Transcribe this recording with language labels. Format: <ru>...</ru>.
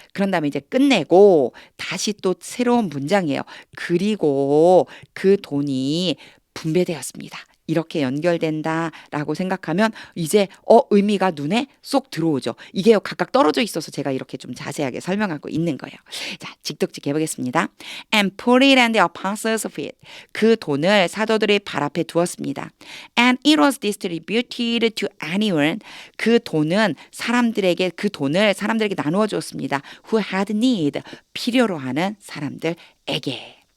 <ko>그런 다음에 이제 끝내고 다시 또 새로운 문장이에요. 그리고 그 돈이 분배되었습니다. 이렇게 연결된다라고 생각하면 이제 의미가 눈에 쏙 들어오죠. 이게 각각 떨어져 있어서 제가 이렇게 좀 자세하게 설명하고 있는 거예요. 자, 직독직 해보겠습니다.</ko> <en>And put it in the apostles' feet.</en> <ko>그 돈을 사도들의 발 앞에 두었습니다.</ko> <en>And it was distributed to anyone.</en> <ko>그 돈은 그 돈을 사람들에게 나누어 주었습니다.</ko> <en>Who had need.</en> <ko>필요로 하는 사람들에게.</ko>